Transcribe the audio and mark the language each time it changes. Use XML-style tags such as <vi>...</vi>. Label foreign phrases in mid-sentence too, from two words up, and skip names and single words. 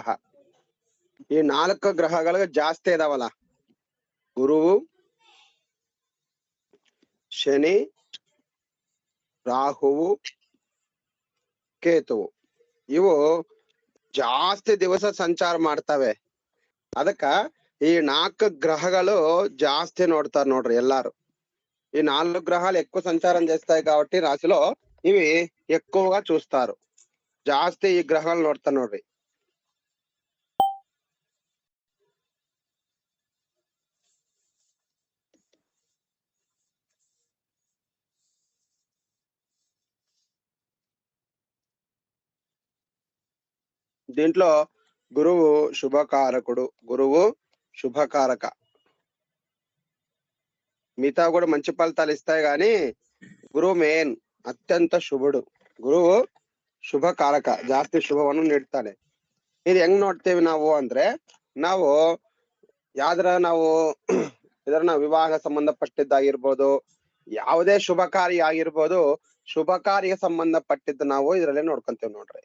<kn>ಈ 4 ಗ್ರಹಗಳು ಜಾಸ್ತಿ ಇದಾವಲ್ಲ, ಗುರುವು, ಶನಿ, ರಾಹುವು, ಕೇತುವು ಇವು ಜಾಸ್ತಿ ದಿವಸ ಸಂಚಾರ ಮಾಡ್ತವೆ. ಅದಕ್ಕ</kn> <te>ఈ 4 గ్రహాలు జాస్తి</te> <kn>ನೋಡ್ತಾರ ನೋಡ್ರಿ ಎಲ್ಲಾರು.</kn> <te>ఈ 4 గ్రహాలు ఎక్కువ సంచారం చేస్తాయి కాబట్టి రాశిలో ఇవి ఎక్కువగా చూస్తారు. జాస్తి ఈ గ్రహాలు</te> <kn>ನೋಡ್ತಾರ ನೋಡ್ರಿ.</kn> <te>దీంట్లో గురువు శుభకారకుడు, గురువు శుభకారక. మిగతా కూడా మంచి ఫలితాలు ఇస్తాయి కానీ గురువు మెయిన్. అత్యంత శుభుడు.</te> <kn>ಗುರುವು ಶುಭ ಕಾರಕ, ಜಾಸ್ತಿ ಶುಭವನ್ನು ನೀಡ್ತಾನೆ. ಇದು ಹೆಂಗ್ ನೋಡ್ತೇವೆ ನಾವು ಅಂದ್ರೆ, ನಾವು ನಾವು ಇದನ್ನ ವಿವಾಹ ಸಂಬಂಧಪಟ್ಟಿದ್ದಾಗಿರ್ಬೋದು, ಯಾವುದೇ ಶುಭ ಕಾರ್ಯ ಆಗಿರ್ಬೋದು, ಶುಭ ಕಾರ್ಯ ಸಂಬಂಧಪಟ್ಟಿದ್ದು ನಾವು ಇದ್ರಲ್ಲಿ ನೋಡ್ಕೊಂತೇವೆ ನೋಡ್ರಿ.</kn>